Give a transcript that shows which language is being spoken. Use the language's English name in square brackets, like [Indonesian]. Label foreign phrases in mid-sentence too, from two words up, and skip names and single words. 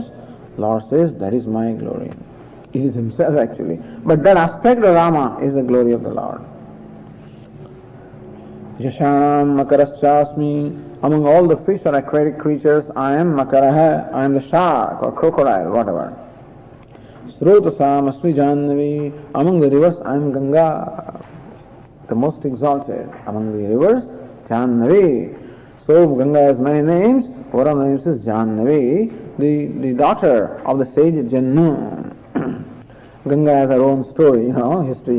[English] Lord says, that is my glory. It is himself actually. But that aspect of Rama is the glory of the Lord. [Sanskrit] Yashanam makaraschasmi, [English] among all the fish or aquatic creatures, I am makaraha, I am the shark or crocodile, whatever. [Sanskrit] Srotasam asmi jannavi, [English] among the rivers, I am Ganga, the most exalted. Among the rivers, Jannavi. So Ganga has many names. One of the names is Jannavi, the daughter of the sage Jannu. Ganga has her own story, history.